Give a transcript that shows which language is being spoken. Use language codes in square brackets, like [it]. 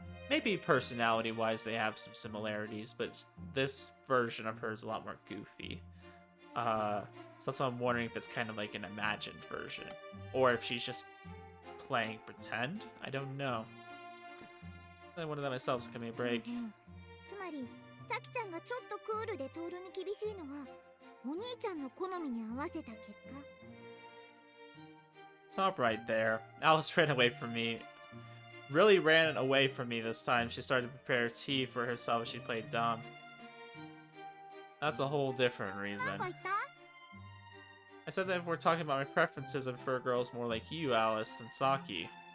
[en] Maybe personality-wise they have some similarities, but this version of her is a lot more goofy. So that's why I'm wondering if it's kind of like an imagined version. Or if she's just playing pretend. I don't know. I wonder that myself, so give me a break. [ja] つまりサキちゃんがちょっとクールでトールに厳しいのはお兄ちゃんの好みに合わせた結果。 [en] Stop right there. Alice ran away from me. Really ran away from me this time. She started to prepare tea for herself as she played dumb. That's a whole different [ja] なん [en] reason. [ja] か言った？ [en] I said that if we're talking about my preferences, I prefer girls more like you, Alice, than Saki.